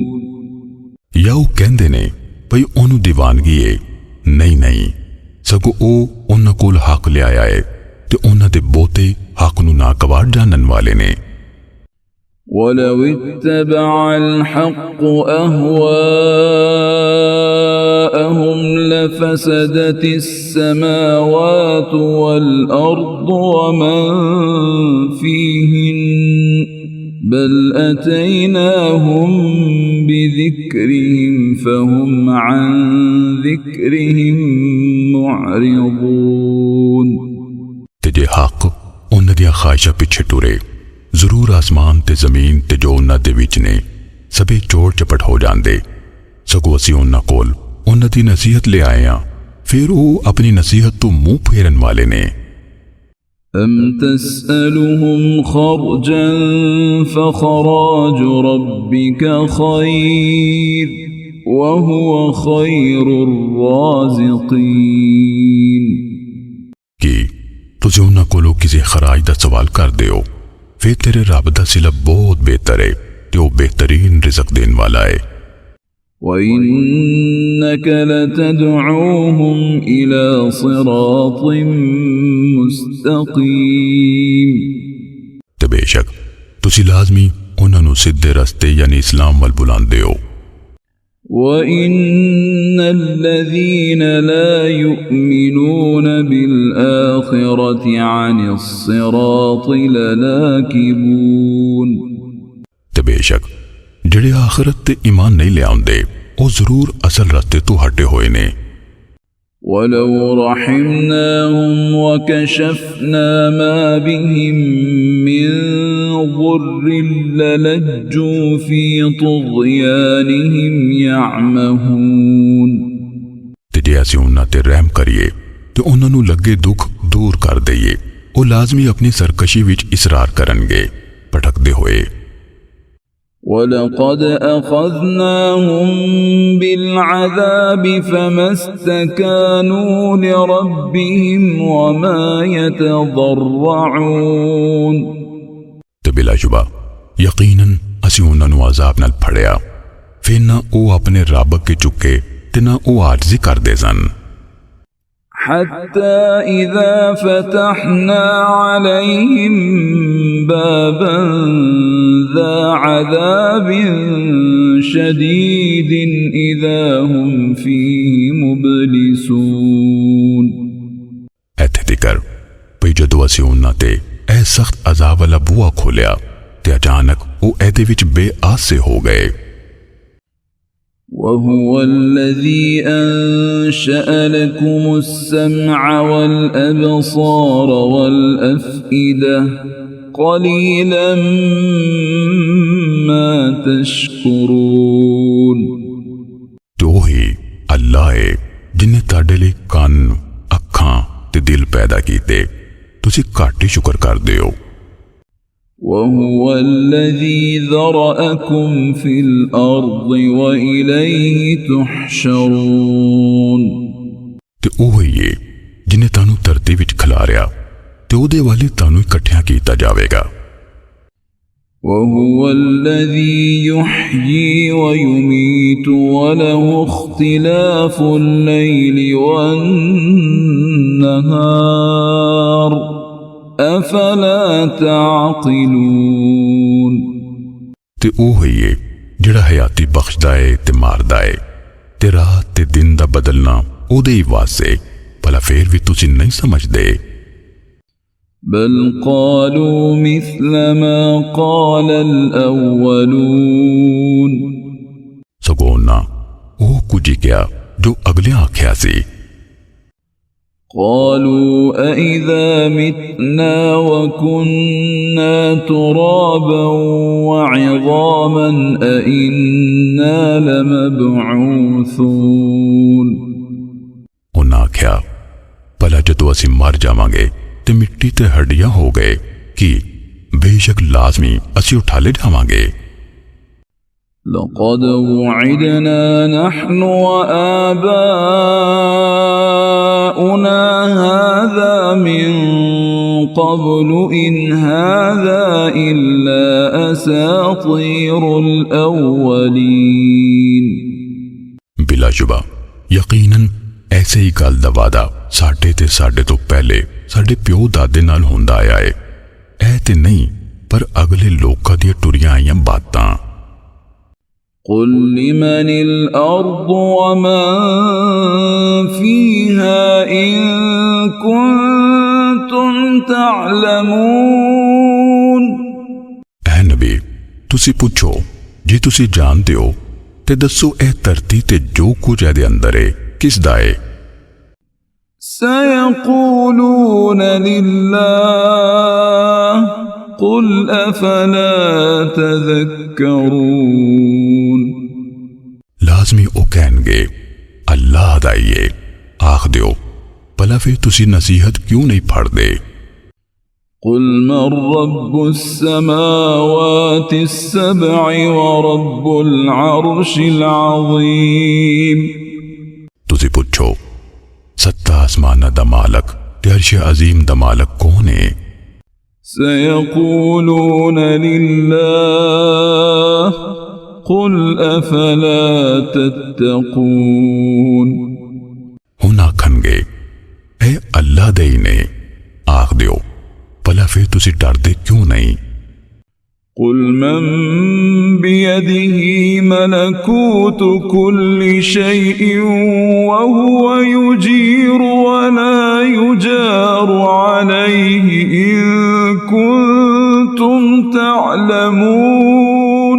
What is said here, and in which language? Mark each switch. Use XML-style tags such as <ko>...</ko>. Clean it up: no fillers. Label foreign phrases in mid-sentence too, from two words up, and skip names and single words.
<pa>ਜਾਂ ਉਹ ਕਹਿੰਦੇ ਨੇ ਭਈ ਉਹਨੂੰ ਦੀਵਾਨਗੀ ਏ ਨਹੀਂ ਸਗੋਂ ਉਹ ਉਹਨਾਂ ਕੋਲ ਹੱਕ ਲਿਆਇਆ ਏ ਤੇ ਉਹਨਾਂ ਦੇ ਬਹੁਤੇ ਹੱਕ ਨੂੰ ਨਾਗਵਾਰ ਜਾਣਨ ਵਾਲੇ ਨੇ</pa> <ar>ولو اتبع الحق أهواءهم لفسدت السماوات والأرض ومن فيهن بل أتيناهم بذكرهم فهم عن ذكرهم معرضون</ar> <pa>ਤੇ ਜੇ ਹੱਕ ਉਹਨਾਂ ਦੀਆਂ ਖਾਹਿਸ਼ਾਂ ਪਿੱਛੇ ਟੁਰੇ ਜ਼ਰੂਰ ਆਸਮਾਨ ਤੇ ਜ਼ਮੀਨ ਤੇ ਜੋ ਉਹਨਾਂ ਦੇ ਵਿੱਚ ਨੇ ਸਭੇ ਚੋੜ ਚਪਟ ਹੋ ਜਾਂਦੇ ਸਗੋਂ ਅਸੀਂ ਉਹਨਾਂ ਕੋਲ ਉਹਨਾਂ ਦੀ ਨਸੀਹਤ ਲੈ ਆਏ ਹਾਂ ਫਿਰ ਉਹ ਆਪਣੀ ਨਸੀਹਤ ਤੋਂ ਮੂੰਹ ਫੇਰਨ ਵਾਲੇ ਨੇ</pa> <ar>أم تسألهم خرجا فخراج ربك خير وهو خير الرازقين</ar> <pa>ਕਿ ਤੁਸੀਂ ਉਹਨਾਂ ਕੋਲੋਂ ਕਿਸੇ ਖਰਾਜ ਦਾ ਸਵਾਲ ਕਰਦੇ ਹੋ ਫਿਰ ਤੇਰੇ ਰੱਬ ਦਾ ਸਿਲਾ ਬਹੁਤ ਬਿਹਤਰ ਹੈ ਤੇ ਉਹ ਬਿਹਤਰੀਨ ਰਿਜ਼ਕ ਦੇਣ ਵਾਲਾ ਹੈ</pa> <ar>وإنك لتدعوهم إلى صراط مستقيم</ar> <pa>ਤੇ ਬੇਸ਼ੱਕ ਤੁਸੀਂ ਲਾਜ਼ਮੀ ਉਹਨਾਂ ਨੂੰ ਸਿੱਧੇ ਰਸਤੇ ਯਾਨੀ ਇਸਲਾਮ ਵੱਲ ਬੁਲਾਉਂਦੇ ਹੋ</pa> <ar>وإن الذين لا يؤمنون بالآخرة عن الصراط لناكبون</ar> <pa>ਤੇ ਬੇਸ਼ੱਕ ਜਿਹੜੇ ਆਖਰਤ ਤੇ ਈਮਾਨ ਨਹੀਂ ਲਿਆਉਂਦੇ ਉਹ ਜ਼ਰੂਰ ਅਸਲ ਰਸਤੇ ਤੋਂ ਹਟੇ ਹੋਏ ਨੇ</pa> <ar>ولو رحمناهم وكشفنا ما بهم من ضر للجوا في طغيانهم يعمهون</ar> <pa>ਤੇ ਜੇ ਅਸੀਂ ਉਹਨਾਂ ਤੇ ਰਹਿਮ ਕਰੀਏ ਤੇ ਉਹਨਾਂ ਨੂੰ ਲੱਗੇ ਦੁੱਖ ਦੂਰ ਕਰ ਦਈਏ ਉਹ ਲਾਜ਼ਮੀ ਆਪਣੀ ਸਰਕਸ਼ੀ ਵਿੱਚ ਇਸਰਾਰ ਕਰਨਗੇ ਭਟਕਦੇ ਹੋਏ</pa> <ar>ولقد أخذناهم بالعذاب فما استكانوا لربهم وما يتضرعون</ar> <pa>ਤੇ ਬਿਲਾਸ਼ੁਬਾ ਯਕੀਨਨ ਅਸੀ ਉਨ੍ਹਾਂ ਨੂੰ ਅਜ਼ਾਬ ਨਾਲ ਫੜਿਆ, ਫਿਰ ਨਾ ਵੋ ਆਪਣੇ ਰੱਬ ਅੱਗੇ ਝੁਕੇ ਤੇ ਨਾ ਵੋ ਆਰਜ਼ੀ ਕਰਦੇ ਸਨ।</pa> <ar>حتى إذا فتحنا عليهم بابا ذا عذاب شديد إذا هم فيه مبلسون।</ar> <pa>ਇੱਥੇ ਤਿਕਰ ਭਈ ਜਦੋਂ ਅਸੀਂ ਉਨ੍ਹਾਂ ਤੇ ਐ ਸਖ਼ਤ ਅਜ਼ਾਬ ਵਾਲਾ ਬੂਹਾ ਖੋਲ੍ਹਿਆ ਤੇ ਅਚਾਨਕ ਵੋ ਏਦੇ ਵਿੱਚ ਬੇਆਸ ਸੇ ਹੋ ਗਏ।</pa> <ar>وهو الذي أنشأ لكم السمع والأبصار والأفئدة قليلا ما تشكرون।</ar> <pa>ਤੋ ਹੀ ਅੱਲਾਹ ਹੈ ਜਿਨ੍ਹੇ ਤੁਹਾਡੇ ਲਈ ਕੰਨ, ਅੱਖਾਂ ਤੇ ਦਿਲ ਪੈਦਾ ਕੀਤੇ, ਤੁਸੀਂ ਘੱਟ ਹੀ ਸ਼ੁਕਰ ਕਰਦੇ ਹੋ।</pa> <ar>وهو الذي ذرأكم في الأرض وإليه تحشرون।</ar> <pa>ਤੇ ਓਹ ਹੀ ਹੈ ਜਿਨ੍ਹੇ ਤਾਨੂੰ ਧਰਤੀ ਵਿੱਚ ਖਿਲਾਰਿਆ ਤੇ ਓਹਦੇ ਵਾਲੇ ਤਾਨੂੰ ਇਕੱਠਿਆਂ ਕੀਤਾ ਜਾਵੇਗਾ।</pa> <ar>وهو الذي يحيي ويميت وله اختلاف الليل والنهار أفلا تعقلون।</ar> <pa>ਤੇ ਓਹ ਹੀ ਹੈ ਜਿਹੜਾ ਹਯਾਤੀ ਬਖ਼ਸ਼ਦਾ ਹੈ ਤੇ ਮਾਰਦਾ ਹੈ ਤੇ ਰਾਤ ਤੇ ਦਿਨ ਦਾ ਬਦਲਣਾ ਓਹਦੇ ਹੀ ਵਾਸਤੇ, ਭਲਾ ਫਿਰ ਭੀ ਤੁਸੀਂ ਨਹੀਂ ਸਮਝਦੇ।</pa> <ar>بل قالوا مثل ما قال الأولون।</ar> <pa>ਸਗੋਂ ਨਾ ਓਹ ਕੁਝ ਹੀ ਕਿਆ ਜੋ ਅਗਲੇ ਆਖਿਆ ਸੀ।</pa> <ar>قالوا أإذا متنا وكنا ترابا وعظاما أإنا لمبعوثون।</ar> <pa>ਉਨ੍ਹੇ ਆਖਿਆ ਭਲਾ ਜਦੋਂ ਅਸੀਂ ਮਰ ਜਾਵਾਂਗੇ ਤੇ ਮਿੱਟੀ ਤੇ ਹੱਡੀਆਂ ਹੋ ਗਏ ਕਿ ਬੇਸ਼ੱਕ ਲਾਜ਼ਮੀ ਅਸੀਂ ਉਠਾ ਲੇ ਜਾਵਾਂਗੇ।</pa> <ar>لقد وعدنا نحن وآباؤنا هذا من قبل إن هذا إلا أساطير الأولين।</ar> <pa>ਬਿਲਾਸ਼ੁਬਾ ਯਕੀਨਨ ਐਸੇ ਹੀ ਗੱਲ ਦਾ ਵਾਅਦਾ ਸਾਡੇ ਤੇ ਸਾਡੇ ਤੋ ਪਹਿਲੇ ਸਾਡੇ ਪਿਓ ਦਾਦੇ ਨਾਲ ਹੁੰਦਾ ਆਇਆ ਹੈ। ਐ ਤੇ ਨਹੀਂ ਪਰ ਅਗਲੇ ਲੋਕਾਂ ਦੀ ਟੁਰੀਆਂ ਆਈਆਂ ਬਾਤਾਂ।</pa> <ar>قل لمن الأرض ومن فيها إن كنتم تعلمون।</ar> <pa>ਐ ਨਬੀ ਤੁਸੀ ਪੁੱਛੋ ਜੇ ਤੁਸੀ ਜਾਣਦੇ ਹੋ ਤੇ ਦੱਸੋ ਐ ਧਰਤੀ ਤੇ ਜੋ ਕੁਝ ਐਦੇ ਅੰਦਰ ਹੈ ਕਿਸ ਦਾ ਹੈ।</pa> <ar>سيقولون لله قل أفلا تذكرون।</ar> <pa>ਲਾਜ਼ਮੀ ਓ ਕਹਿਣਗੇ ਅੱਲਾਹ ਦਾ ਹੀ ਹੈ, ਆਖ ਦਿਓ ਭਲਾ ਫਿਰ ਤੁਸੀ ਨਸੀਹਤ ਕਿਉਂ ਨਹੀਂ ਫੜਦੇ।</pa> <ar>قل من رب السماوات السبع ورب العرش العظيم।</ar> <pa>ਤੁਸੀ ਪੁੱਛੋ ਸੱਤਾ ਆਸਮਾਨਾ ਦਾ ਮਾਲਕ ਤੇ ਅਰਸ਼ ਅਜ਼ੀਮ ਦਾ ਮਾਲਕ ਕੌਣ ਹੈ।</pa> <ar>سيقولون لله قل أفلا تتقون।</ar> <pa>ਹੁਣ ਆਖਣਗੇ ਐ ਅੱਲਾਹ ਦੇ ਹੀ ਨੇ, ਆਖ ਦਿਓ ਭਲਾ ਫਿਰ ਤੁਸੀ ਡਰਦੇ ਕਿਉਂ ਨਹੀਂ।</pa> <ar>قل من بيده ملكوت كل شيء وهو يجير ولا يجار عليه إن كنتم تعلمون।</ar>